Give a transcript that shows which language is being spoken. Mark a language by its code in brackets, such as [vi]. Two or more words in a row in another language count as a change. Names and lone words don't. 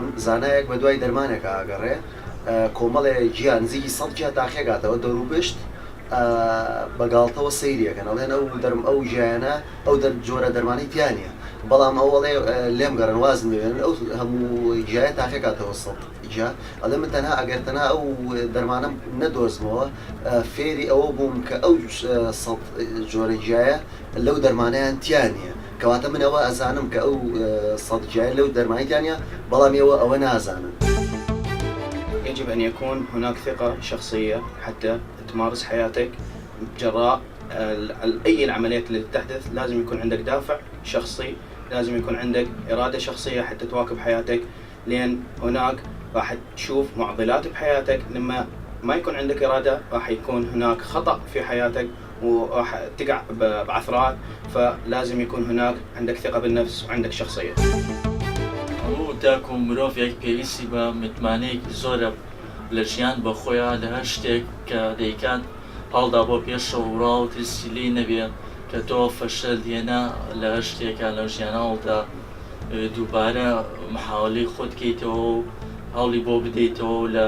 [ckb] زانایەک بە دوای دەرمانێکە ئاگەڕێ، کۆمەڵێ گیان نزیکی 100 گیا تاخێگاتەوە دەوروبشت بەگاڵتەوە سەیریەکەن، ئەڵێن ئەو ژیانە ئەو جۆرە دەرمانی تیانە، بەڵام ئەوڵێ لێم گەڕن وازم بێنن ئەو هەموو ژیان تاخێکاتەوە 100 جا. ئەڵێ من تەنها ئەگەر تەنها ئەو دەرمانم نەدۆزمەوە فێری ئەوە بووم کە ئەو 100 جۆرە ژیایە لەو دەرمانیان تیانە، کەواتە من ئەوە ئەزانم کە ئەو 100 ژیای لەو دەرمانیتیانە، بەڵام ئەوە نازانن. [ar] يجب أن يكون هناك ثقة شخصية حتى تمارس حياتك جراء أي العمليات اللي تحدث. لازم يكون عندك دافع شخصي، لازم يكون عندك إرادة شخصية حتى تواكب حياتك، لأن هناك راح تشوف معضلات بحياتك. لما ما يكون عندك إرادة راح يكون هناك خطأ في حياتك وراح تقع بعثرات، فلازم يكون هناك عندك ثقة بالنفس وعندك شخصية. [ckb] تاکو مرۆڤێک پێویستی بە متمانەیەکی زۆرە لە ژیان بە خۆیان لە هەر شتێک کە دەیکات هەڵدا بۆ پێشەوە ڕاو و ترسی لێ نەبێ کە تۆ فەشەل دێنە لە هەر شتێکە لە ژیانەوەدا دووبارە محاولەی خۆت بکەیتەوە و هەوڵی بۆ بدەیتەوە